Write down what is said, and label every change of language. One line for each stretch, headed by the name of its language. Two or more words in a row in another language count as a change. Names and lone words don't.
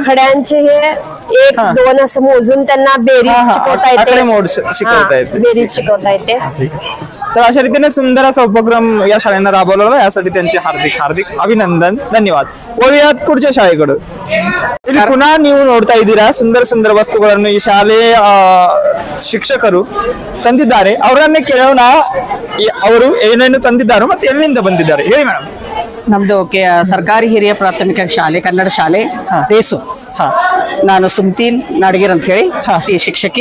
Marathi: खड्यांचे हे 1 2 असं मोजून त्यांना बेरीज शिकवता येते, शिकवता येते, बेरीज शिकवता येते. तर अशा रीतीने सुंदर असा उपक्रम या शाळेनं राबवला, यासाठी त्यांचे हार्दिक हार्दिक अभिनंदन, धन्यवाद. वळूयात पुढच्या शाळेकडे.
Kannada: पुन्हा ನೀವು ನೋಡ್ತಾ ಇದ್ದೀರಾ ಸುಂದರ ಸುಂದರ ವಸ್ತುಗಳನ್ನು ಈ ಶಾಲೆ ಶಿಕ್ಷಕರು ತಂದಿದ್ದಾರೆ. ಅವರನ್ನೇ ಕೇಳೋಣ ಅವರು ಏನೇನು ತಂದಿದ್ದಾರೆ ಮತ್ತೆ ಎಲ್ಲಿಂದ ಬಂದಿದ್ದಾರೆ, ಹೇಳಿ ಮೇಡಮ್. ನಮ್ದು ಸರ್ಕಾರಿ ಹಿರಿಯ ಪ್ರಾಥಮಿಕ ಶಾಲೆ, ಕನ್ನಡ ಶಾಲೆ ರೇಸು. ನಾನು ಸುಮ್ತೀನ್ ನಾಡಗೀರ್ ಅಂತ ಹೇಳಿ ಈ ಶಿಕ್ಷಕಿ.